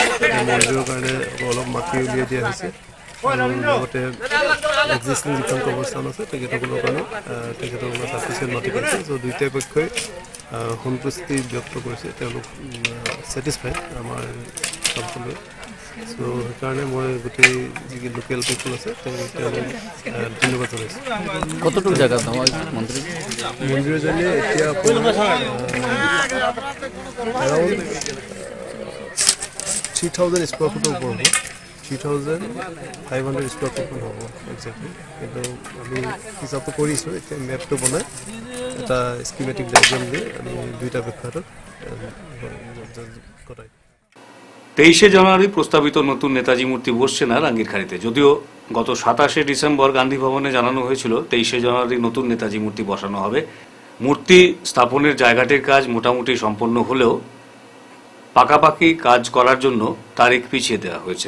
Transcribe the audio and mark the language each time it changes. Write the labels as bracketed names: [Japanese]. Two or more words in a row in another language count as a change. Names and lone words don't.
[Assamese] মন্দিৰৰ কাৰণে অলপ মাটি উলিয়াই দিয়া হৈছে আৰু লগতে এক্সিষ্টিং যিখন কবৰস্থান আছে তেখেতসকলৰ কাৰণে তেখেতসকলে ছাফিচিয়েণ্ট মাটি পাইছে। চ' দুয়োটাই পক্ষই সন্তুষ্টি ব্যক্ত কৰিছে, তেওঁলোক ছেটিছফাইড আমাৰ কামটো লৈ। চ' সেইকাৰণে মই গোটেই যি [English] local people [Assamese] আছে তেওঁলোক ধন্যবাদ জনাইছোঁ। [Bangla] কতটুকু জায়গা [Assamese] মন্দিৰৰ জৰিয়ে এতিয়া এৰাউণ্ড 3000 স্কোৱাৰ ফুটৰ ওপৰ হ'ব, 3500 স্কোৱাৰ ফুটমান হ'ব একজেক্টলি। কিন্তু আমি হিচাপটো কৰিছোঁ, এতিয়া মেপটো বনাই এটা [English] schematic diagram [Assamese] দি আমি দুইটা পক্ষত কটাই। [Bangla] 23শে জানুয়ারি প্রস্তাবিত নতুন নেতাজি মূর্তি বসছে না রাঙ্গির খাড়িতে। যদিও গত 27শে ডিসেম্বর গান্ধী ভবনে জানানো হয়েছিল 23শে জানুয়ারি নতুন নেতাজি মূর্তি বসানো হবে। মূর্তি স্থাপনের জায়গাটির কাজ মোটামুটি সম্পন্ন হলেও পাকাপাকি কাজ করার জন্য তারিখ পিছিয়ে দেওয়া হয়েছে।